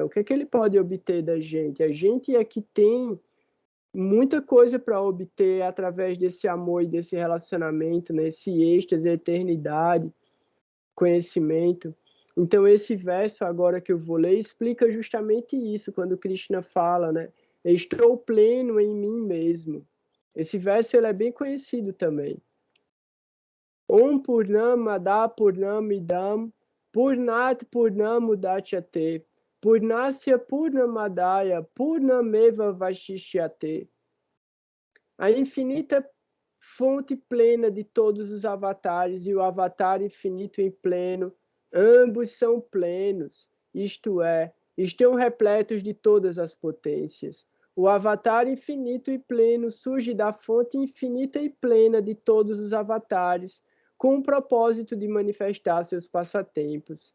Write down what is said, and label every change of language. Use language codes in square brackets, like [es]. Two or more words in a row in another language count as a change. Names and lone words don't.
[pt] O que é que ele pode obter da gente? A gente é que tem muita coisa para obter através desse amor e desse relacionamento, né? Esse êxtase, eternidade, conhecimento. Então, esse verso agora que eu vou ler explica justamente isso, quando Krishna fala, né? Estou pleno em mim mesmo. Esse verso ele é bem conhecido também. [sa] ॐ पूर्णमदः पूर्णमिदं पूर्णात् पूर्णमुदच्यते पूर्णस्य पूर्णमादाय पूर्णमेव अवशिष्यते. [pt] A infinita fonte plena de todos os avatares e o avatar infinito em pleno, ambos são plenos, isto é, estão repletos de todas as potências. O avatar infinito e pleno surge da fonte infinita e plena de todos os avatares, com o propósito de manifestar seus passatempos.